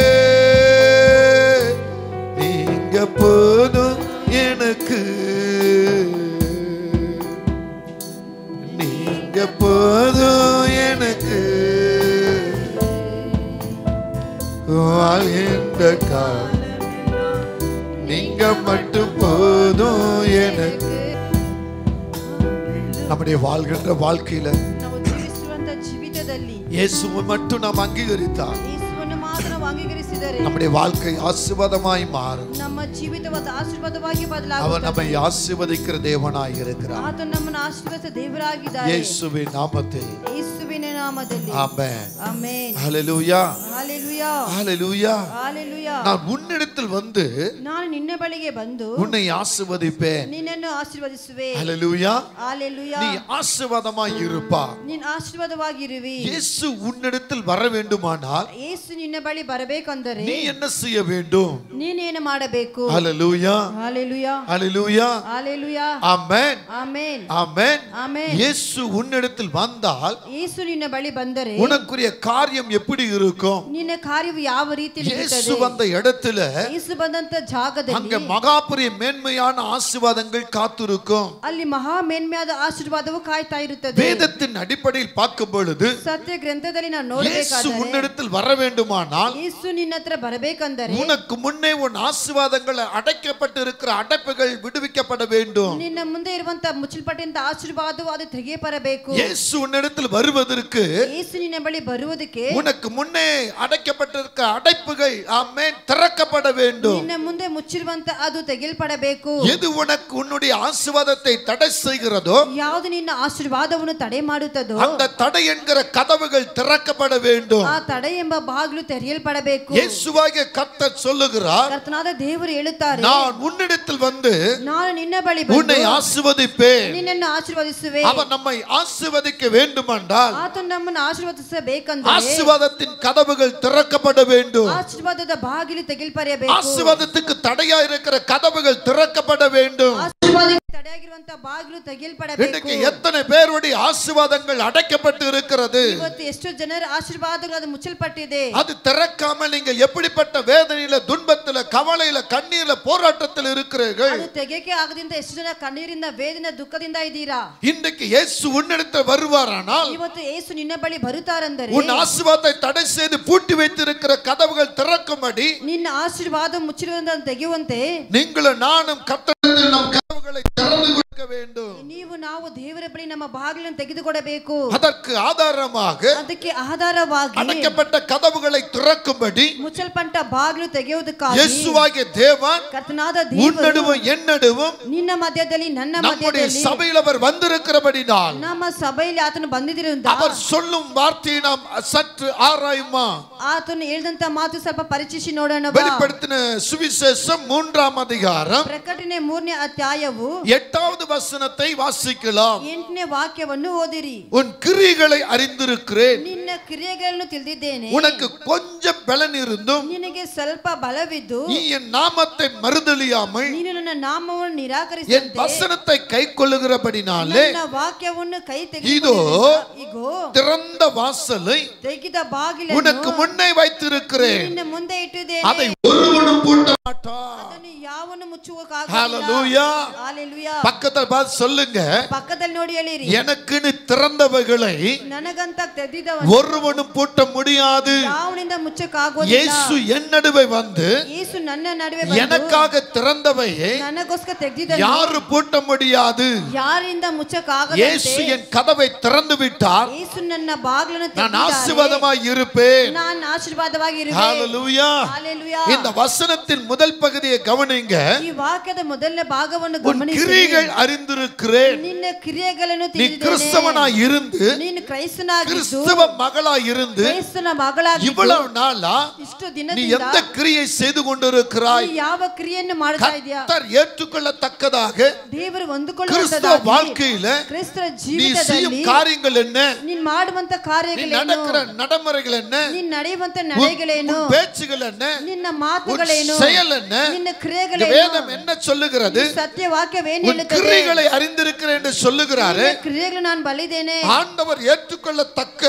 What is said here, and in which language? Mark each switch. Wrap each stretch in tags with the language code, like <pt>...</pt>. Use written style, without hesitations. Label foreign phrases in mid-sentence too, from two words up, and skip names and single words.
<ta>நீங்க போதும் எனக்கு, நீங்க போதும் எனக்கு, வாழ்கின்ற காலம் நீங்க மட்டும் போதும் எனக்கு. நம்முடைய வாழ்கின்ற வாழ்க்கையில</ta> <kn>ನಾವು ಜೀವಿಸುವಂತ ಜೀವಿತದಲ್ಲಿ</kn> <ta>இயேசுவை மட்டும் நாம் அங்கீகரித்தால்</ta> <kn>ಯೇಸುವನ್ನು ಮಾತ್ರ ನಾವು ಅಂಗೀಕರಿಸಿದರೆ</kn> <ta>நம்முடைய வாழ்க்கை ஆசீர்வாதமாய் மாறும்.</ta> <kn>ನಮ್ಮ ಜೀವಿತವಾದ ಆಶೀರ್ವಾದವಾಗಿ</kn> <ta>அவர்</ta> <kn>ಬದಲಾಗುತ್ತದೆ.</kn> <ta>நம்மை ஆசீர்வதிக்கிற தேவனாய் இருக்கிறார்.</ta> <kn>ಆತನು ನಮ್ಮನ್ನು ಆಶೀರ್ವದಿಸುವ ದೇವರಾಗಿದ್ದಾರೆ.</kn> <ta>இயேசுவின் நாமத்தில்</ta> <kn>ಯೇಸುವಿನ ನಾಮದಲ್ಲಿ</kn> <ta>ஆமென்.</ta> <kn>ಆಮೆನ್.</kn> <ta>ஹல்லேலூயா,</ta> <kn>ஹalleluya,</kn> <ta>ஹல்லேலூயா.</ta> <kn>ஹalleluya.</kn> <ta>நான் உன்னிடத்தில் வந்து</ta> <kn>ನಾನು ನಿನ್ನ ಬಳಿಗೆ ಬಂದು</kn> <ta>உன்னை ஆசீர்வதிப்பேன்.</ta> <kn>ನಿನ್ನನ್ನು ಆಶೀರ್ವದಿಸುವೆ.</kn> <ta>ஹல்லேலூயா.</ta> <kn>ஹalleluya.</kn> <ta>நீ ஆசீர்வாதமாய் இருப்பா.</ta> <kn>ನೀನು ಆಶೀರ್ವಾದವಾಗಿರುವಿ.</kn> <ta>இயேசு உன்னிடத்தில் வர வேண்டுமானால்</ta> <kn>ಯೇಸು ನಿನ್ನ ಬಳಿ ಬರಬೇಕೆಂದರೆ</kn> <ta>நீ என்ன செய்ய வேண்டும்?</ta> <kn>ನೀನೇನು ಮಾಡಬೇಕು?</kn> <ta>ஹல்லேலூயா,</ta> <kn>ஹalleluya,</kn> <ta>ஹல்லேலூயா,</ta> <kn>ஹalleluya.</kn> <ta>ஆமென்,</ta> <kn>ஆமென்,</kn> <ta>ஆமென்.</ta> <kn>ஆமென்.</kn> <ta>இயேசு உன்னிடத்தில் வந்தால்</ta> <kn>ಯೇಸು ನಿನ್ನ ಬಳಿ ಬಂದರೆ</kn> <ta>உனக்குரிய காரியம் எப்படி இருக்கும்?</ta> <kn>ನಿನ್ನ ಕಾರ್ಯವು ಯಾವ ರೀತಿಯಲ್ಲಿ</kn> <ta>இயேசு</ta> <kn>ಇರುತ್ತದೆ?</kn> <ta>வந்த இடத்துல</ta> <kn>ಯೇಸು ಬಂದಂತ ಜಾಗದಲ್ಲಿ</kn> <ta>அங்க மகாபெரிய மேன்மையான ஆசீர்வாதங்கள் காத்திருக்கும்.</ta> <kn>ಅಲ್ಲಿ ಮಹಾ ಮೇನ್ಮೆಯಾದ ಆಶೀರ್ವಾದವು ಕಾಯ್ತಾ ಇರುತ್ತದೆ.</kn> <ta>வேதத்தின் அடிப்படையில் பார்க்கும் பொழுது</ta> <kn>ಸತ್ಯ ಗ್ರಂಥದಲ್ಲಿ ನಾವು</kn> <ta>இயேசு</ta> <kn>ನೋಡಬೇಕಾದರೆ</kn> <ta>உன்னிடத்தில் வர வேண்டுமானால்</ta> <kn>ಯೇಸು ನಿನ್ನ ಹತ್ರ ಬರಬೇಕೆಂದರೆ</kn> <ta>உனக்கு முன்னே உன் ஆசீர்வாதங்கள் அடைக்கப்பட்டு இருக்கிற அடைப்புகள் விடுவிக்கப்பட வேண்டும்.</ta> <kn>ನಿನ್ನ ಮುಂದೆ ಇರುವಂತ ಮುಚ್ಚಲ್ಪಟ್ಟಂತ ಆಶೀರ್ವಾದವು ಅದು ತೆಗೆಯಬರಬೇಕು.</kn> <ta>இயேசு உன்னிடத்தில் வருவதற்கு</ta> <kn>ಯೇಸು ನಿನ್ನ ಬಳಿ ಬರುವುದಕ್ಕೆ</kn> <ta>உனக்கு முன்னே அடைக்கப்பட்டிருக்கிற அடைப்புகள் ஆமென் திறக்கப்பட வேண்டும்.</ta> <kn>ನಿನ್ನ ಮುಂದೆ ಮುಚ್ಚಿರುವಂತ ಅದು ತೆಗೆಯಲ್ಪಡಬೇಕು.</kn> <ta>எது உனக்கு உன்னுடைய ஆசீர்வாதத்தை தடை செய்கிறதோ</ta> <kn>ಯಾವುದು ನಿನ್ನ ಆಶೀರ್ವಾದವನ್ನು ತಡೆ ಮಾಡುತ್ತದೋ</kn> <ta>அந்த தடை என்கிற கதவுகள் திறக்கப்பட வேண்டும்.</ta> <kn>ಆ ತಡೆ ಎಂಬ ಬಾಗಿಲು ತೆರೆಯಲ್ಪಡಬೇಕು.</kn> <ta>இயேசுவாகிய கர்த்தர் சொல்லுகிறார்,</ta> <kn>ಕರ್ತನಾದ ದೇವರು ಹೇಳುತ್ತಾರೆ,</kn> <ta>நான் உன்னிடத்தில் வந்து</ta> <kn>ನಾನು ನಿನ್ನ ಬಳಿ</kn> <ta>உன்னை</ta> <kn>ಬಂದು</kn> <ta>ஆசீர்வதிப்பேன்.</ta> <kn>ನಿನ್ನನ್ನು ಆಶೀರ್ವದಿಸುವೆ.</kn> <ta>அவர் நம்மை ஆசீர்வதிக்க வேண்டுமென்றால்</ta> <kn>ಆತನು ನಮ್ಮನ್ನು ಆಶೀರ್ವದಿಸಬೇಕೆಂದರೆ</kn> <ta>ஆசீர்வாதத்தின் கதவுகள் திறக்கப்பட வேண்டும்.</ta> <kn>ಆಶೀರ್ವಾದದ ಬಾಗಿಲು ತೆಗೆಯಲ್ಪಡಬೇಕು.</kn> <ta>ஆசீர்வாதத்துக்கு தடையா இருக்கிற கதவுகள் திறக்கப்பட வேண்டும்.</ta> <kn>ಆಶೀರ್ವಾದಕ್ಕೆ ತಡೆಯಾಗಿರುವಂತ ಇರುವಂತ ಬಾಗಿಲು ತೆಗೆಯಲ್ಪಡಬೇಕು.</kn> <ta>இன்னைக்கு எத்தனை பேருடைய ஆசீர்வாதங்கள் அடைக்கப்பட்டு இருக்கிறது.</ta> <kn>ಇವತ್ತು ಎಷ್ಟು ಜನರ ಆಶೀರ್ವಾದಗಳು ಅದು ಮುಚ್ಚಲ್ಪಟ್ಟಿದೆ.</kn> <ta>அது திறக்காமல் நீங்கள் எப்படிப்பட்ட வேதனையில துன்பத்தில கவலையில கண்ணீர்ல போராட்டத்தில் இருக்கிறீர்கள்.</ta> <kn>ಅದು ತೆಗೆಯಕ್ಕೆ ಆಗದಿಂದ ಎಷ್ಟು ಜನ ಕಣ್ಣೀರಿಂದ ವೇದನೆ ದುಃಖದಿಂದ ಇದ್ದೀರಾ.</kn> <ta>இன்றைக்கு இயேசு உன்னிடத்தில் வருவாரானால்</ta> <kn>ಇವತ್ತು ಯೇಸು ನಿನ್ನ ಬಳಿ ಬರುತ್ತಾರೆಂದರೆ</kn> <ta>உன் ஆசீர்வாதத்தை தடை செய்து பூட்டி வைத்திருக்கிற கதவுகள் திறக்கும்படி</ta> <kn>ನಿನ್ನ ಆಶೀರ್ವಾದ ಮುಚ್ಚಿರುವುದನ್ನು ತೆಗೆಯುವಂತೆ</kn> <ta>நீங்களும் நானும் கர்த்தரிடத்தில் நம் கதவுகளை திறந்து கொடுக்க வேண்டும்.</ta> <kn>ನೀವು ನಾವು ದೇವರ ಬಳಿ ನಮ್ಮ ಬಾಗಿಲನ್ನು ತೆಗೆದುಕೊಡಬೇಕು.</kn> <ta>அதற்கு ஆதாரமாக</ta> <kn>ಅದಕ್ಕೆ ಆಧಾರವಾಗಿ</kn> <ta>அடைக்கப்பட்ட கதவுகளை திறக்கும்படி</ta> <kn>ಮುಚ್ಚಲ್ಪಟ್ಟ ಬಾಗಿಲು ತೆಗೆಯುವುದಕ್ಕಾಗಿ</kn> <ta>இயேசுவாகிய தேவன்</ta> <kn>ಕರ್ತನಾದ</kn> <ta>உன்னடுவும் என்னடுவும்</ta> <kn>ನಿನ್ನ ಮಧ್ಯದಲ್ಲಿ ನನ್ನ</kn> <ta>நம்முடைய</ta> <kn>ಮಧ್ಯದಲ್ಲಿ</kn> <ta>சபையில் அவர் வந்திருக்கிறபடினால்</ta> <kn>ನಮ್ಮ ಸಭೆಯಲ್ಲಿ ಆತನು ಬಂದಿದ್ದರಿಂದ</kn> <ta>அவர் சொல்லும் வார்த்தையை நாம் சற்று ஆராயுமா.</ta> <kn>ಆತನು ಹೇಳಿದಂತ ಮಾತು ಸ್ವಲ್ಪ ಪರೀಕ್ಷಿಸಿ ನೋಡೋಣ.</kn> <ta>வெளிப்படுத்தின சுவிசேஷம் 3ஆம் அதிகாரம்</ta> <kn>ಪ್ರಕಟಣೆ 3ನೇ ಅಧ್ಯಾಯವು</kn> <ta>8வது வசனத்தை வாசிக்கலாம்.</ta> <kn>8ನೇ ವಾಕ್ಯವನ್ನು ಓದಿರಿ.</kn> <ta>உன் கிரியைகளை அறிந்திருக்கிறேன்,</ta> <kn>ನಿನ್ನ ಕ್ರಿಯೆಗಳನ್ನು ತಿಳಿದಿದ್ದೇನೆ,</kn> <ta>உனக்கு கொஞ்சம் பலன் இருந்தும்</ta> <kn>ನಿನಗೆ ಸ್ವಲ್ಪ ಬಲವಿದ್ದು</kn> <ta>நீ என் நாமத்தை மறுதலியாமல்</ta> <kn>ನೀನು ನನ್ನ ನಾಮವನ್ನು</kn> <ta>என்</ta> <kn>ನಿರಾಕರಿಸಿದಂತೆ</kn> <ta>வசனத்தை கைக்கொள்ளுகிறபடினாலே</ta> <kn>ನನ್ನ ವಾಕ್ಯವನ್ನು ಕೈ</kn> <ta>இதோ</ta> <kn>ಇಗೋ</kn> <ta>திறந்த வாசலை</ta> <kn>ತೆಗೆದ</kn> <ta>உனக்கு</ta> <kn>ಬಾಗಿಲನ್ನು</kn> <ta>முன்னே வைத்திருக்கிறேன்,</ta> <kn>ನಿನ್ನ ಮುಂದೆ ಇಟ್ಟಿದ್ದೇನೆ,</kn> <ta>அதை ஒருவனும் பூட்ட மாட்டான்.</ta> <kn>ಅದನ್ನು ಯಾವನು ಮುಚ್ಚುವಕ್ಕಾಗಲ್ಲ.</kn> <ta>ஹalleluya.</ta> <kn>ஹalleluya.</kn> <ta>பக்கத்துல பார்த்து சொல்லுங்க,</ta> <kn>ಪಕ್ಕದಲ್ಲಿ ನೋಡಿ ಹೇಳಿರಿ,</kn> <ta>எனக்குன்னு திறந்தவைகளை</ta> <kn>ನನಗಂತ ತೆಗೆದಿದ್ದವನು</kn> <ta>ஒருவனும் பூட்ட முடியாது.</ta> <kn>ಯಾವನಿಂದ ಮುಚ್ಚಕ್ಕಾಗೋದಿಲ್ಲ.</kn> <ta>இயேசு என் நடுவே வந்து</ta> <kn>ಯೇಸು ನನ್ನ ನಡುವೆ ಬಂದು</kn> <ta>எனக்காக திறந்தவையை</ta> <kn>ನನಗೋಸ್ಕರ ತೆಗೆದಿದ್ದನು</kn> <ta>யாரு பூட்ட முடியாது.</ta> <kn>ಯಾರಿಂದ ಮುಚ್ಚಕ್ಕಾಗದಂತೆ</kn> <ta>இயேசு என் கதவை திறந்து விட்டார்,</ta> <kn>ಯೇಸು ನನ್ನ ಬಾಗಿಲನ್ನು</kn> <ta>நான்</ta> <kn>ತೆಗೆದಿದ್ದಾನೆ,</kn> <ta>ஆசீர்வாதமாய் இருப்பேன்.</ta> <kn>ನಾನು ಆಶೀರ್ವಾದವಾಗಿ ಇರುವೆ.</kn> <ta>ஹalleluya.</ta> <kn>ஹalleluya.</kn> <ta>இந்த வசனத்தின் முதல் பகுதியை கவனிங்க.</ta> <kn>ಈ ವಾಕ್ಯದ ಮೊದಲನೇ ಭಾಗವನ್ನು</kn> <ta>உன்</ta> <kn>ಗಮನಿಸಿ.</kn> <ta>கிரியைகள் அறிந்திருக்கிறேன்,</ta> <kn>ನಿನ್ನ ಕ್ರಿಯೆಗಳನ್ನು</kn> <ta>நீ</ta> <kn>ತಿಳಿದಿದ್ದೇನೆ,</kn> <ta>கிறிஸ்தவனாய் இருந்து</ta> <kn>ನೀನು ಕ್ರೈಸ್ತನಾಗಿದ್ದು</kn> <ta>கிறிஸ்தவ மகளாய் இருந்து</ta> <kn>ಕ್ರೈಸ್ತನ ಮಗಳಾಗಿದ್ದು</kn> <ta>இவ்வளவு நாளா</ta> <kn>ಇಷ್ಟು</kn> <ta>நீ</ta> <kn>ದಿನದಿಂದ</kn> <ta>எந்த கிரியை செய்து கொண்டிருக்கிறாய்?</ta> <kn>ನೀ ಯಾವ ಕ್ರಿಯೆಯನ್ನು ಮಾಡ್ತಾ ಇದೀಯಾ?</kn> <ta>கர்த்தர் ஏற்றுக்கொள்ளத்தக்கதாக</ta> <kn>ದೇವರು</kn> <ta>கிறிஸ்தவ</ta> <kn>ಹೊಂದಿಕೊಳ್ಳುವಂತದ್ದಾಗಿ</kn> <ta>வாழ்க்கையில</ta> <kn>ಕ್ರಿಸ್ತರ</kn> <ta>நீ செய்யும்</ta> <kn>ಜೀವಿತದಲ್ಲಿ</kn> <ta>காரியங்கள் என்ன,</ta> <kn>ನೀನ್ ಮಾಡುವಂತ</kn> <ta>நீ</ta> <kn>ಕಾರ್ಯಗಳೇನು,</kn> <ta>நடக்கிற நடைமுறைகள் என்ன,</ta> <kn>ನೀನ್ ನಡೆಯುವಂತ</kn> <ta>உன்</ta> <kn>ನಡೆಗಳೇನು,</kn> <ta>பேச்சுகள் என்ன,</ta> <kn>ನಿನ್ನ</kn> <ta>உன்</ta> <kn>ಮಾತುಗಳೇನು,</kn> <ta>செயல் என்ன,</ta> <kn>ನಿನ್ನ</kn> <ta>இந்த</ta> <kn>ಕ್ರಿಯೆಗಳೇನು,</kn> <ta>வேதம் என்ன சொல்லுகிறது?</ta> <kn>ಸತ್ಯ ವಾಕ್ಯವೇನು</kn> <ta>உன்</ta> <kn>ಹೇಳುತ್ತದೆ?</kn> <ta>கிரியைகளை அறிந்திருக்கிறேன் என்று சொல்லுகிறாரு.</ta> <kn>ನಿನ್ನ ಕ್ರಿಯೆಗಳು ನಾನು ಬಲ್ಲಿದ್ದೇನೆ.</kn> <ta>ஆண்டவர் ஏற்றுக்கொள்ளத்தக்க</ta>